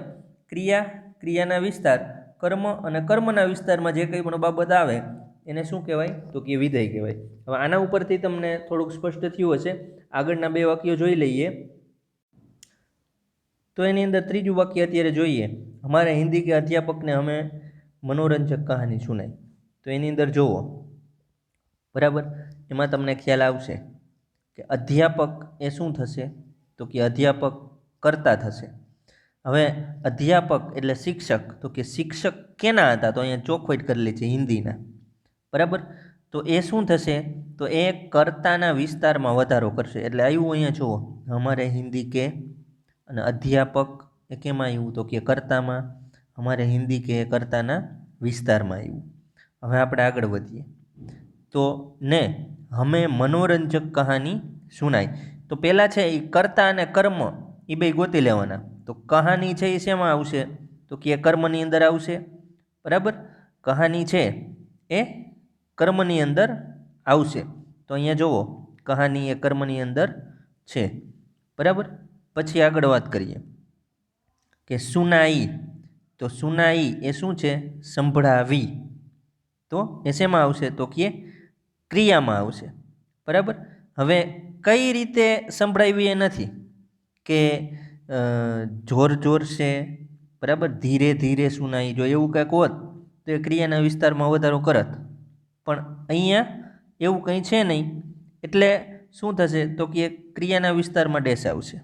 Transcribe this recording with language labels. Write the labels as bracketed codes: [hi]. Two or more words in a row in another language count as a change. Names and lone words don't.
[gu] ક્રિયાના વિસ્તાર, કર્મ અને કર્મના વિસ્તારમાં જે કંઈ પણ બાબત આવે એને શું કહેવાય, તો કે વિધેય કહેવાય. હવે આના ઉપરથી તમને થોડુંક સ્પષ્ટ થયું હશે. આગળના બે વાક્યો જોઈ લઈએ. તો એની અંદર ત્રીજું વાક્ય અત્યારે જોઈએ [hi] हमारे हिंदी के अध्यापक ने हमें मनोरंजक कहानी सुनाई, [gu] તો એની અંદર જુઓ બરાબર એમાં તમને ખ્યાલ આવશે કે અધ્યાપક એ શું થશે તો કે અધ્યાપક કર્તા થશે। હવે અધ્યાપક એટલે શિક્ષક, તો કે શિક્ષક કેના હતા તો અહીંયા ચોખવટ કરેલી છે હિંદીના બરાબર। તો એ શું થશે તો એ કર્તાના વિસ્તારમાં વધારો કરશે। એટલે આવ્યું અહીંયા જુઓ [hi] हमारे हिंदी के [gu] અને અધ્યાપક એ કેમાં આવ્યું તો કે કર્તામાં, [hi] हमारे हिंदी के [gu] કર્તાના વિસ્તારમાં આવ્યું। હવે આપણે આગળ વધીએ તો [hi] ने हमें मनोरंजक कहानी सुनाई। [gu] તો પહેલા છે ઈ કર્તા અને કર્મ ઈ બે ગોતી લેવાના। તો કહાની છે ઈ શેમાં આવશે તો કે કર્મની અંદર આવશે બરાબર। કહાની છે એ કર્મની અંદર આવશે। તો અહીંયા જુઓ કહાની એ કર્મની અંદર છે બરાબર। પછી આગળ વાત કરીએ કે સુનાઈ। તો સુનાઈ એ શું છે સંભળાવી। તો એ શેમાં આવશે તો કે ક્રિયામાં આવશે બરાબર। હવે કઈ રીતે સંભળાવી એ નથી કે [hi] जोर जोर से [gu] બરાબર, [hi] धीरे धीरे सुनाई। [gu] જો એવું કંઈક હોત તો એ ક્રિયાના વિસ્તારમાં વધારો કરત, પણ અહીંયા એવું કંઈ છે નહીં એટલે શું થશે તો કે એ ક્રિયાના વિસ્તારમાં ડેસ આવશે।